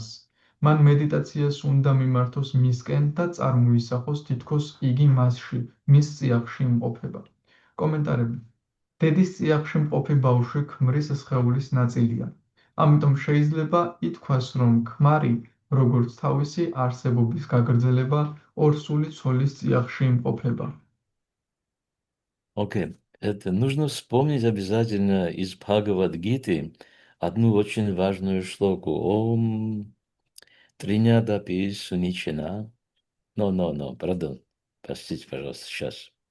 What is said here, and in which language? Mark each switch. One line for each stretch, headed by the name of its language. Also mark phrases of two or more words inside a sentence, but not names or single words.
Georgian: მან მედიტაციას უნდა მიმართოს მისკენ და წარმოისახოს თითქოს იგი მასში, მის წიაღში იმყოფება. კომენტარები. დედის წიაღში მყოფი ბავშვი ქმრის სხეულის ნაწილია. ამიტომ შეიძლება ითქვას, რომ ქმარი, როგორც თავისი არსებობის გაგრძელება, ორსული ცოლის წიაღში იმყოფება.
Russian: Окей. Это нужно вспомнить обязательно из Бхагавад-гиты одну очень важную шлоку.
Sanskrit: ॐ तृणादपि सुनीचेन.
Russian: Пардон. Простите, пожалуйста, сейчас.